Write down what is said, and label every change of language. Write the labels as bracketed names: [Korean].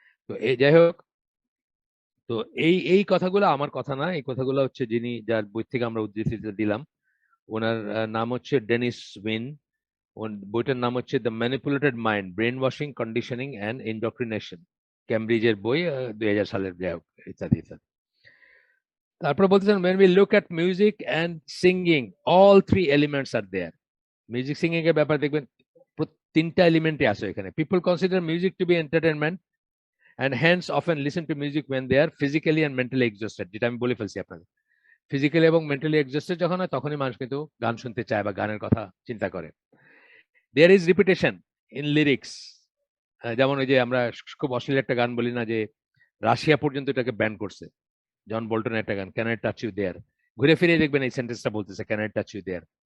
[Bangla] তো এই যাই হোক, তো এই এই কথাগুলো আমার কথা না, এই কথাগুলো হচ্ছে যিনি যার বই থেকে আমরা উদ্ধৃতি দিলাম, ওনার নাম হচ্ছে ডেনিস উইন। বইটার নাম হচ্ছে the manipulated mind, brain washing, conditioning and ইন্ডক্ট্রিনেশন। ক্যামব্রিজের বই, 2000 সালের, যাই হোক, ইত্যাদি ইত্যাদি। তারপরে বলতেছেন [English] when we look at music and singing, all three elements are there. [Bangla] Music singing এর ব্যাপারে দেখবেন তিনটা এলিমেন্টই আছে এখানে। [English] people consider music to be entertainment and hence often listen to music when they are physically and mentally exhausted, [Bangla] যেটা আমি বলে ফেলছি আপনাদের। ফিজিক্যালি এবং মেন্টালি এক্সস্টেড যখন হয় তখনই মানুষ কিন্তু গান শুনতে চায় বা গানের কথা চিন্তা করে। [English] There is repetition in lyrics. [Bangla] যেমন ওই যে আমরা খুব অশ্লীল একটা গান বলি না, যে রাশিয়া পর্যন্ত এটাকে ব্যান করছে, জন বোল্টনের একটা গান can I touch you there, ঘুরে ফিরে দেখবেন এই সেন্টেন্সটা বলতেছে can I touch you there.